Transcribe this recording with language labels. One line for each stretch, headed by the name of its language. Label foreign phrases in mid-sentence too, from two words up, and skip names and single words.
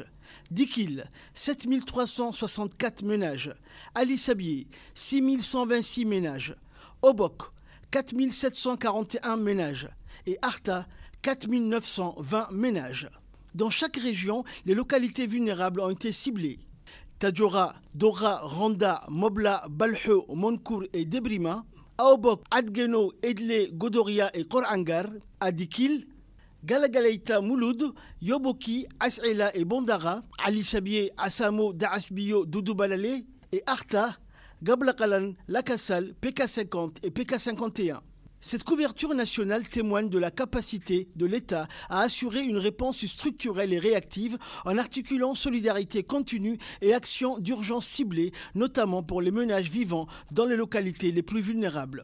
French: Dikil, 7 364 ménages. Ali Sabié, 6 126 ménages. Obok, 4 741 ménages et Arta, 4 920 ménages. Dans chaque région, les localités vulnérables ont été ciblées. Tadjoura, Dora, Randa, Mobla, Balho, Monkour et Debrima, Aobok, Adgeno, Edle, Godoria et Korangar, Adikil, Galagaleita, Mouloud, Yoboki, As'ila et Bondara, Ali Sabié, Asamo, Daasbio, Doudoubalale et Arta, Gablakalan, Lakassal, PK50 et PK51. Cette couverture nationale témoigne de la capacité de l'État à assurer une réponse structurelle et réactive en articulant solidarité continue et actions d'urgence ciblées, notamment pour les ménages vivant dans les localités les plus vulnérables.